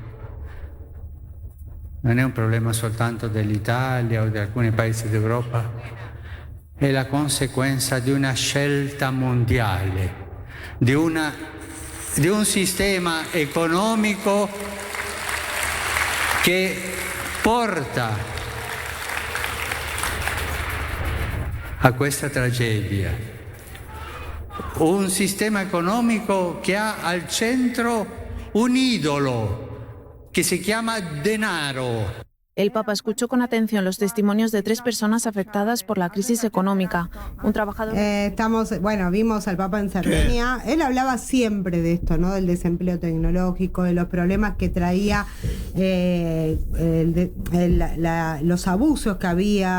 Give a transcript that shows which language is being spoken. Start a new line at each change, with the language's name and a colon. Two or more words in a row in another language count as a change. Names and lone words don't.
Italian: non è un problema soltanto dell'Italia o di alcuni paesi d'Europa, è la conseguenza di una scelta mondiale, di un sistema economico che porta a questa tragedia. Un sistema economico che ha al centro un idolo che si chiama denaro.
Spanish: El Papa escuchó con atención los testimonios de 3 personas afectadas por la crisis económica. Un trabajador... Vimos al Papa en Cerdeña. Él hablaba siempre de esto, ¿no? Del desempleo tecnológico, de los problemas que traía, los abusos que había.